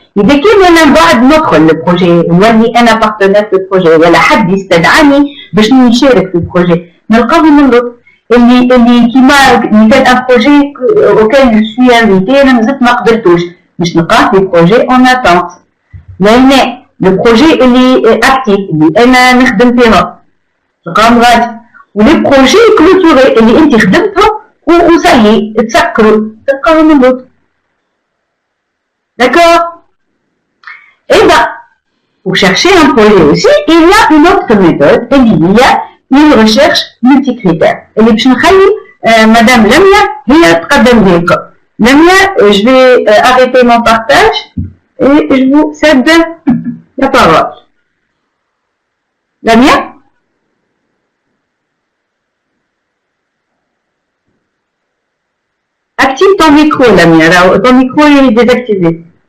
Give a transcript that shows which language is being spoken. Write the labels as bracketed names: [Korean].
[Arabic] اذا كان انا من بعد ندخل البروجي نولي انا بارتنير في البروجي ولا حد يستدعاني باش نشارك في البروجي، نلقاو من اللطف اللي كيما كان ان بروجي اوكي جو سوي انفيتي انا مازلت ما قبلتوش، باش نلقاه في بروجي اون اتونت. لهنا البروجي اللي اكتيف اللي انا نخدم فيهم تلقاهم غادي، ولي بروجي كلوتوري اللي انت خدمتهم وصايي تسكروا تلقاهم من اللطف. [French] D'accord. Et bien, pour chercher un projet aussi, il y a une autre méthode, il y a une recherche multicritère. [Arabic] اللي باش نخلي مدام لميا هي تقدم لكم. [French] لميا, je vais arrêter mon partage et je vous cède la parole. Lamia? Active ton micro, Lamia. Ton micro est désactivé.